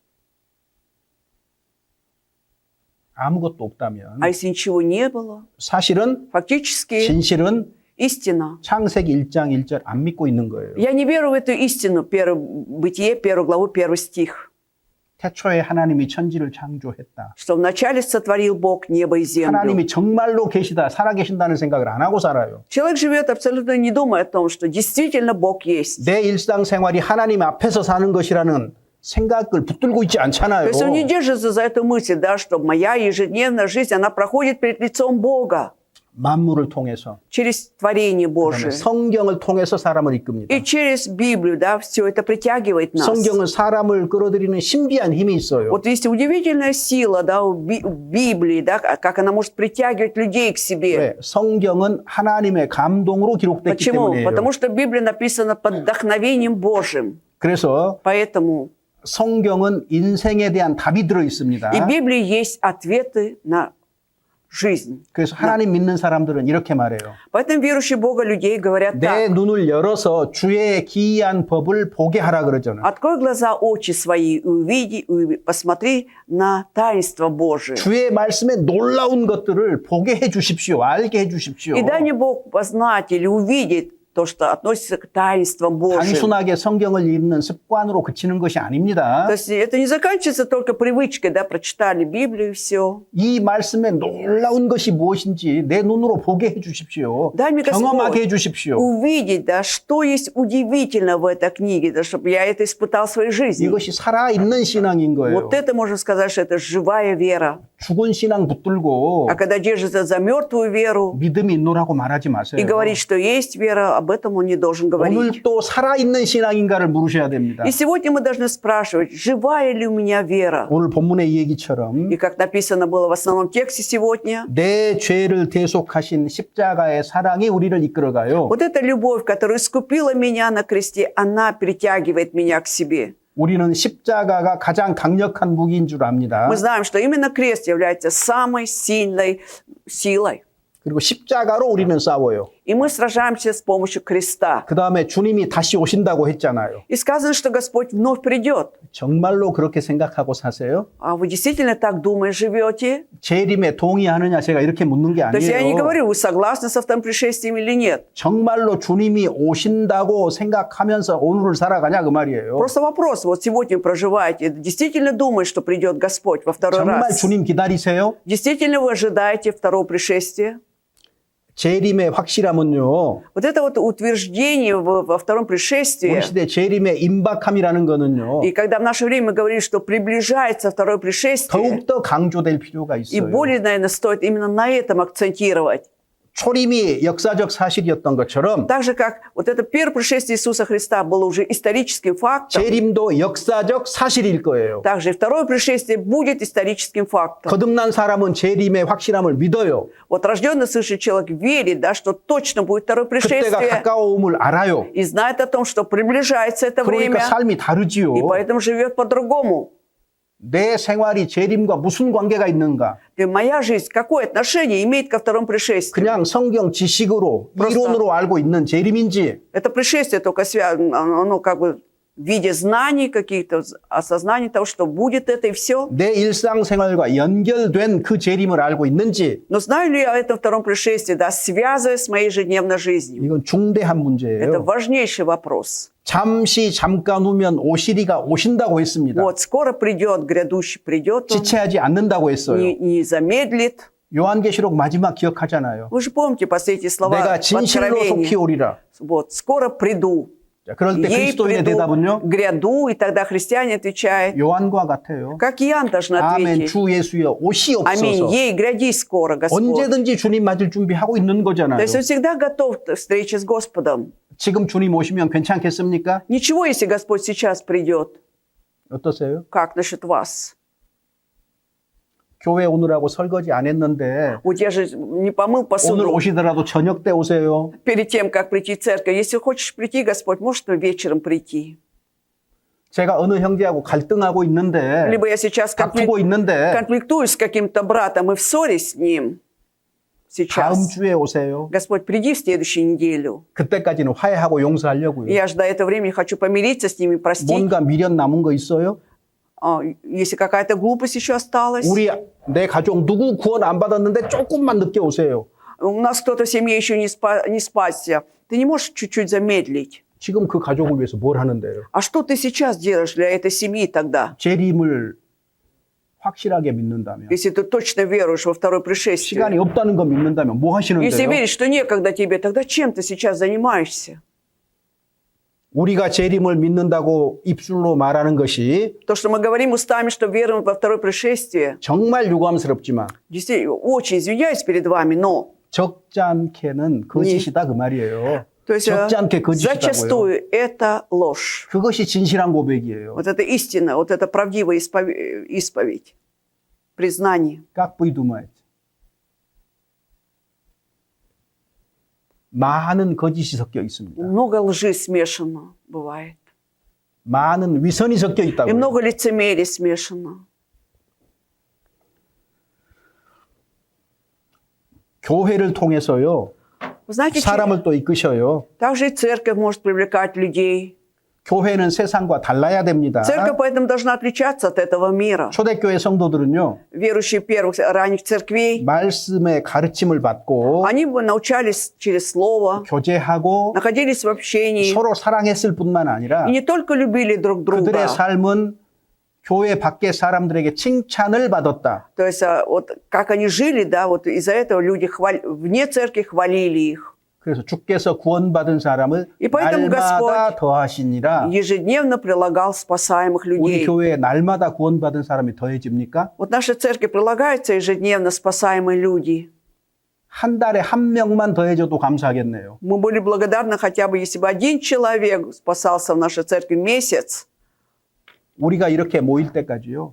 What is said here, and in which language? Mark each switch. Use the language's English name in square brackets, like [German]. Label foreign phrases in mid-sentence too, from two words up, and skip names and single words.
[Korean] 아무것도 없다면 [Russian] А если ничего не было, [Korean] 사실은 [Russian] фактически [Korean] 진실은 [Russian] истина. [Korean] 창세기 1장 1절 안 믿고 있는 거예요. [Russian] Я не верю в эту истину, Бытие, 1 главу, 1 стих, [Korean] 태초에 하나님이 천지를 창조했다. [Russian] что вначале сотворил Бог небо и землю. [Korean] 하나님이 정말로 계시다, 살아계신다는 생각을 안 하고 살아요. [Russian] Человек живет абсолютно не думая о том, что действительно Бог есть. [Korean] 내 일상생활이 하나님 앞에서 사는 것이라는 생각을 붙들고 있지 [Russian] То [Korean] 않잖아요. [Russian] есть он не держится за эту мысль, да, что моя ежедневная жизнь, она проходит перед лицом Бога [Korean] 만물을 통해서 [Russian] через творение [Korean] 그다음에 [Russian] Божие. [Korean] 성경을 통해서 사람을 이끕니다. [Russian] И через Библию, да, все это притягивает нас. [Korean] 성경은 사람을 끌어들이는 신비한 힘이 있어요. [Russian] Вот есть удивительная сила, да, у Библии, да, как она может притягивать людей к себе. [Korean] 왜? 성경은 하나님의 감동으로 기록됐기 [Russian] Почему? [Korean] 때문이에요. [Russian] Потому что Библия написана под вдохновением Божьим. [Korean] 그래서 [Russian] Поэтому [Korean] 성경은 인생에 대한 답이 들어 있습니다. [Russian] и в Библии есть ответы на жизнь. [Korean] 그래서 하나님 믿는 사람들은 이렇게 말해요. [Russian] Поэтому верующие Бога людей говорят [Korean] 내 [Russian] так. [Korean] 눈을 열어서 주의 기이한 법을 보게 하라 그러잖아요. [Russian] Открой глаза, очи свои, и увиди, посмотри на таинство Божие. [Korean] 주의 말씀에 놀라운 것들을 보게 해 주십시오. 알게 해 주십시오. [Russian] И дай мне Бог познать или увидеть то, что относится к таинствам Божьим. [Korean] 단순하게 성경을 읽는 습관으로 그치는 것이 아닙니다. [Russian] То есть это не заканчивается только привычкой, да, прочитали Библию и все. [Korean] 이 말씀에 놀라운 것이 무엇인지 내 눈으로 보게 해 주십시오. [Russian] Дай мне, [Korean] 경험하게 해 [Russian] Господь, [Korean] 주십시오. [Russian] увидеть, да, что есть удивительно в этой книге, да, чтобы я это испытал в своей жизни. [Korean] 이것이 살아있는 신앙인 거예요. [Russian] Вот это можно сказать, что это живая вера. [Korean] 죽은 신앙 붙들고 [Russian] А когда держится за мертвую веру [Korean] 믿음이 있노라고 말하지 마세요. [Russian] и говорит, что есть вера, об этом он не должен говорить. [Korean] 오늘 또 살아있는 신앙인가를 물으셔야 됩니다. [Russian] И сегодня мы должны спрашивать, живая ли у меня вера? [Korean] 오늘 본문의 이 얘기처럼 [Russian] И как написано было в основном тексте сегодня, [Korean] 내 죄를 대속하신 십자가의 사랑이 우리를 이끌어가요. [Russian] вот эта любовь, которая искупила меня на кресте, она притягивает меня к себе. [Korean] 우리는 십자가가 가장 강력한 무기인 줄 압니다. [Russian] Мы знаем, что именно крест является самой сильной силой. [Korean] 그리고 십자가로 우리는 싸워요. [Russian] И мы сражаемся с помощью креста. [Korean] 그 다음에 주님이 다시 오신다고 했잖아요. [Russian] И сказано, что Господь вновь придет. [Korean] 정말로 그렇게 생각하고 사세요? [Russian] А вы действительно так думая живете? [Korean] 재림에 동의하느냐 제가 이렇게 묻는 게 [Russian] То есть я не [Korean] 아니에요. [Russian] говорю, вы согласны со вторым пришествием или нет. [Korean] 정말로 주님이 오신다고 생각하면서 오늘을 살아가냐 그 말이에요. [Russian] Просто вопрос, вот сегодня вы проживаете, действительно думаете, что придет Господь во второй [Korean] 정말 [Russian] раз? [Korean] 주님 기다리세요? [Russian] Действительно вы ожидаете второго пришествия? [Korean] 재림의 확실함은요. [Russian] Вот это вот утверждение во втором пришествии, [Korean] 우리 시대 재림의 임박함이라는 거는요. [Russian] и когда в наше время говорили, что приближается второе пришествие, [Korean] 더욱더 강조될 필요가 [Russian] и [Korean] 있어요. [Russian] более, наверное, стоит именно на этом акцентировать. [Korean] 초림이 역사적 사실이었던 것처럼 [Russian] Так же, как вот это первое пришествие Иисуса Христа было уже историческим фактом, [Korean] 재림도 역사적 사실일 거예요. [Russian] также и второе пришествие будет историческим фактом. [Korean] 거듭난 사람은 재림의 확실함을 믿어요. [Russian] Вот рожденный свыше человек верит, да, что точно будет второе [Korean] 그때가 [Russian] пришествие, [Korean] 가까움을 알아요. [Russian] и знает о том, что приближается это [Korean] 그러니까 [Russian] время, [Korean] 삶이 다르지요. [Russian] и поэтому живет по-другому. [Korean] 내 생활이 재림과 무슨 관계가 있는가? [Russian] И моя жизнь какое отношение имеет ко второму пришествию? [Korean] 그냥 성경 지식으로 [Russian] просто- [Korean] 이론으로 알고 있는 재림인지 [Russian] Это пришествие только связано, оно как бы в виде знаний каких-то, осознания того, что будет это и все. [Korean] 내 일상생활과 연결된 그 재림을 알고 있는지 [Russian] Но знаю ли я о этом втором пришествии, да, связывая с моей ежедневной жизнью? [Korean] 이건 중대한 [Russian] Это [Korean] 문제예요. [Russian] важнейший вопрос. [Korean] 잠깐 후면 오시리가 오신다고 했습니다. [Russian] Вот, скоро придет, грядущий придет, он [Korean] 지체하지 않는다고 했어요. [Russian] не замедлит. [Korean] 요한계시록 마지막 기억하잖아요. [Russian] Вы же помните последние слова [Korean] 내가 [Russian] в [Korean] 진실로 속히 [Russian] Откровении. [Korean] 오리라. [Russian] Вот, скоро приду. [Korean] 자, 그럴 때 [Russian] Ей [Korean] 그리스도인의 [Russian] приду, [Korean] 대답은요? [Russian] гряду, и тогда христиане отвечают, [Korean] 요한과 같아요. [Russian] как Иоанн должен [Korean] 아멘 [Russian] ответить. [Korean] 주 예수여 [Russian] Аминь. [Korean] 오시옵소서. [Russian] Ей, гряди скоро, Господь. [Korean] 언제든지 주님 맞을 준비하고 있는 거잖아요. [Russian] То есть он всегда готов к встрече с Господом. [Korean] 지금 주님 오시면 괜찮겠습니까? [Russian] Ничего, если Господь сейчас придет. [Korean] 어떠세요? [Russian] Как насчет вас? [Korean] 교회 오느라고 설거지 안 했는데 [Russian] Вот я же не помыл [Korean] 오늘 [Russian] посуду [Korean] 오시더라도 저녁 때 오세요. [Russian] перед тем, как прийти в церковь. Если хочешь прийти, Господь, можешь ты вечером прийти. [Korean] 제가 어느 형제하고 갈등하고 있는데 [Russian] Либо я сейчас [Korean] 다투고 있는데 [Russian] конфликтую с каким-то братом и в ссоре с ним [Korean] 다음 [Russian] сейчас. [Korean] 주에 오세요. [Russian] Господь, приди в следующую неделю. [Korean] 그때까지는 화해하고 용서하려고요. [Russian] Я же до этого времени хочу помириться с ними, простить. [Korean] 뭔가 미련 남은 거 있어요? [Russian] Если какая-то глупость еще осталась. [Korean] 내 가족 누구 구원 안 받았는데 조금만 늦게 오세요. [Russian] У нас кто-то в семье еще не спасся. Ты не можешь чуть-чуть замедлить. [Korean] 지금 그 가족을 위해서 뭘 하는데요? [Russian] А что ты сейчас делаешь для этой семьи тогда? [Korean] 재림을 확실하게 믿는다면, [Russian] Если ты точно веруешь во второе пришествие. [Korean] 시간이 없다는 거 믿는다면 뭐 [Russian] Если [Korean] 하시는데요? [Russian] веришь, что некогда тебе, тогда чем ты сейчас занимаешься? [Korean] 우리가 재림을 믿는다고 입술로 말하는 것이 [Russian] То, что мы говорим устами, что веруем во второе пришествие, [Korean] 정말 유감스럽지만 [Russian] действительно, очень извиняюсь перед вами, но [Korean] 적지 않게는 거짓이다 그 말이에요. [Russian] то есть, [Korean] 적지 않게 거짓이다고요. [Russian] зачастую это ложь. [Korean] 그것이 진실한 고백이에요. [Russian] Вот это истина, вот это правдивая исповедь, признание. Как вы думаете? [Korean] 많은 거짓이 섞여 있습니다. [Russian] Много лжи смешано бывает. [Korean] 많은 위선이 섞여 [Russian] И [Korean] 있다고요. [Russian] много лицемерия смешано. [Korean] 교회를 통해서요. [Russian] Вы знаете, [Korean] 사람을 또 이끄셔요. [Russian] также и церковь может привлекать людей. [Korean] 교회는 세상과 달라야 됩니다. [Russian] Церковь поэтому должна отличаться от этого мира. [Korean] 초대교회 성도들은요. [Russian] Верующие первых ранних церквей, [Korean] 말씀의 가르침을 받고 [Russian] они бы научались через слово, [Korean] 교제하고 [Russian] находились в общении [Korean] 서로 사랑했을 뿐만 아니라 [Russian] и не только любили друг друга. [Korean] 그들의 삶은 교회 밖의 사람들에게 칭찬을 받았다. [Russian] То есть вот как они жили, да, вот из-за этого люди вне церкви хвалили их. [Korean] 그래서 주께서 구원받은 사람을 [Russian] И поэтому [Korean] 날마다 [Russian] Господь [Korean] 더하시니라. [Russian] ежедневно прилагал спасаемых [Korean] 우리 [Russian] людей. [Korean] 교회에 날마다 구원받은 사람이 더해집니까? [Russian] Вот наша церковь прилагается ежедневно спасаемые люди. [Korean] 한 달에 한 명만 더해줘도 감사하겠네요. [Russian] Мы были благодарны хотя бы, если бы один человек спасался в нашей церкви месяц. [Korean] 우리가 이렇게 모일 때까지요.